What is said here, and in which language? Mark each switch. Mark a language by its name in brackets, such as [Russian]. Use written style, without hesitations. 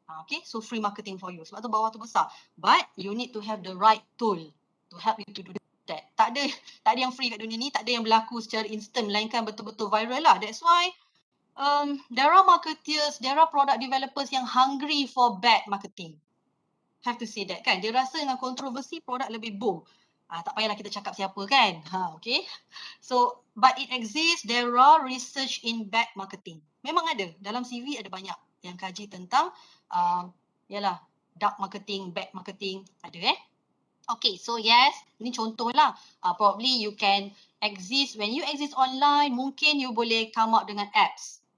[English] Okay, so free marketing for you. [Malay] Sebab tu bawah tu besar. [English] But you need to have the right tool to help you to do that. [Malay] Tak ada yang free kat dunia ni, tak ada yang berlaku secara instant, melainkan betul-betul viral lah. [English] That's why there are marketeers, there are product developers [Malay] yang [English] hungry for bad marketing. Have to say that [Malay] kan. Dia rasa dengan kontroversi produk lebih boom. Tak payahlah kita cakap siapa kan. Okay. So, but it exists. [English] There are research in bad marketing. [Malay] Memang ada. Dalam CV ada banyak yang kaji tentang yalah, dark marketing, bad marketing. [English] Ada Okay, so yes, [Malay] ni contoh lah. [English] Probably you can exist, when you exist online, [Malay] mungkin you boleh [English] come up dengan apps.